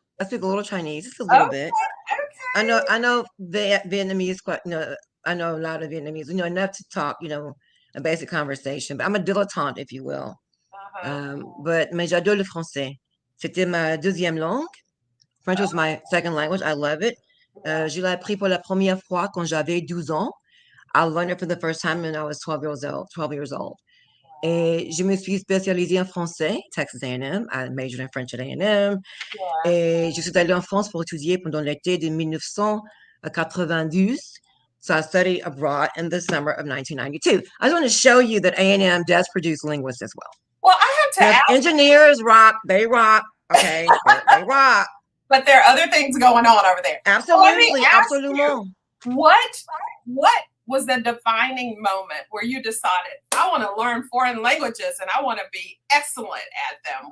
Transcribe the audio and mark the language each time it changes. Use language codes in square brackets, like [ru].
[en] I speak a little Chinese, just a little Okay, bit. okay. I know Vietnamese quite, I know a lot of Vietnamese, enough to talk, a basic conversation, but I'm a dilettante, if you will. But [fr] mais j'adore le français. C'était ma deuxième langue. [en] French was my second language. I love it. [fr] Je l'ai appris pour la première fois quand j'avais 12 ans. [en] I learned it for the first time when I was 12 years old. 12 years old. [fr] Et je me suis spécialisée en français, Texas A&M. [en] I majored in French at A&M. Yeah. [fr] Et je suis allée en France pour étudier pendant l'été de 1992. [en] So I studied abroad in the summer of 1992. I just want to show you that A&M does produce linguists as well. Well, I have to Now, ask. engineers rock. They rock. Okay, they rock. But there are other things going on over there. Absolutely, absolutely. What was the defining moment where you decided, I want to learn foreign languages and I want to be excellent at them?